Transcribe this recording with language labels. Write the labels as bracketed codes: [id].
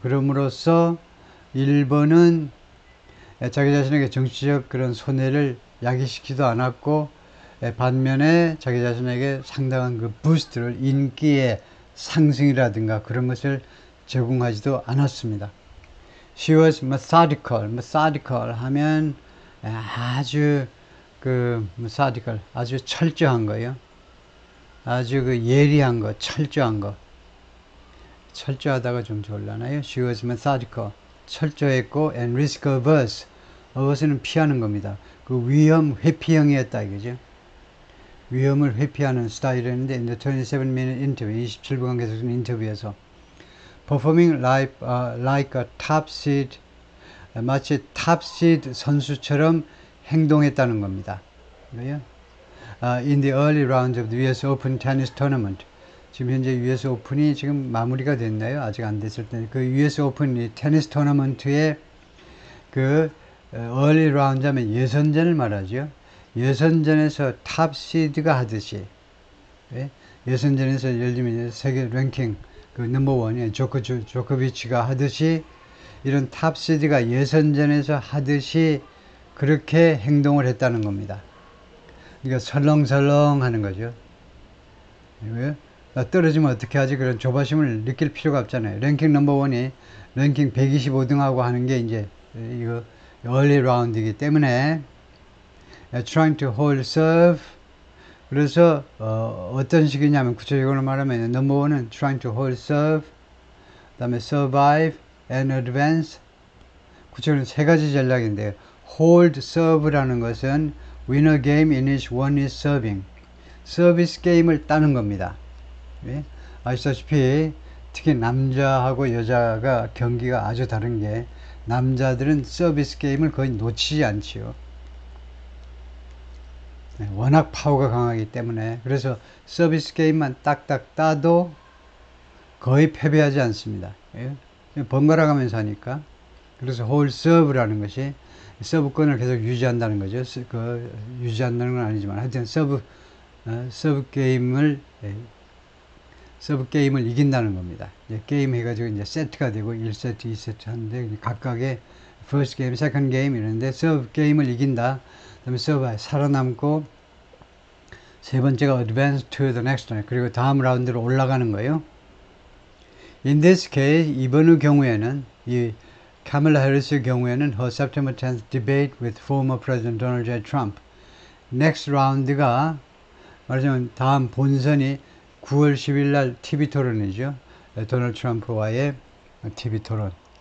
[ko] 그럼으로써 1번은 자기 자신에게 정치적 그런 손해를 야기시키지도 않았고, 반면에 자기 자신에게 상당한 그 부스트를, 인기의 상승이라든가 그런 것을 제공하지도 않았습니다. [en] She was methodical [ko] 하면 아주 methodical, 아주 철저한 거예요. 아주 예리한 거, 철저한 거. 철저하다가 좀 좋을라나요? [en] She was methodical, [ko] 철저했고, [en] and risk averse. [ko] averse는 피하는 겁니다. 그 위험 회피형이었다 이거죠. 위험을 회피하는 스타일이었는데, [en] in the 27-minute interview, [ko] 27분간 계속된 인터뷰에서 [en] performing like a top seed, [ko] 마치 top seed 선수처럼 행동했다는 겁니다. [en] In the early rounds of the US Open Tennis Tournament, [ko] 지금 현재 US 오픈이 지금 마무리가 됐나요? 아직 안 됐을 때 그 US 오픈 테니스 토너먼트의 그 early round 하면 예선전을 말하죠. 예선전에서 탑 시드가 하듯이, 예선전에서 예를 들면 세계 랭킹 그 넘버원이 조코비치가 하듯이, 이런 탑 시드가 예선전에서 하듯이 그렇게 행동을 했다는 겁니다. 그러니까 설렁설렁 하는 거죠. 떨어지면 어떻게 하지? 그런 조바심을 느낄 필요가 없잖아요. 랭킹 넘버원이 랭킹 125등하고 하는 게 이제 이거 early round이기 때문에 [en] trying to hold serve. [ko] 그래서 어떤 식이냐면 구체적으로 말하면 넘버원은 [en] trying to hold serve, [ko] 그 다음에 [en] survive and advance. [ko] 구체적으로 세 가지 전략인데요. [en] hold serve라는 것은 win a game in which one is serving. [ko] 서비스 게임을 따는 겁니다. 예? 아시다시피 특히 남자하고 여자가 경기가 아주 다른 게 남자들은 서비스 게임을 거의 놓치지 않지요. 워낙 파워가 강하기 때문에 그래서 서비스 게임만 딱딱 따도 거의 패배하지 않습니다. 예? 번갈아 가면서 하니까. 그래서 홀 서브라는 것이 서브권을 계속 유지한다는 거죠. 유지한다는 건 아니지만 하여튼 서브 게임을 이긴다는 겁니다. 게임 해가지고 이제 세트가 되고 1세트, 2세트 하는데 각각의 [en] first game, second game [ko] 이러는데 서브 게임을 이긴다. 그다음에 서브에 살아남고 세 번째가 [en] advance to the next round. [ko] 그리고 다음 라운드로 올라가는 거예요. [en] In this case, [ko] 이번의 경우에는 이 카멀라 해리스의 경우에는 [en] her September 10th debate with former President Donald J. Trump. [ko] next round가 말하자면 다음 본선이 9월 10일 날 TV 토론이죠. 도널드 트럼프와의 TV 토론.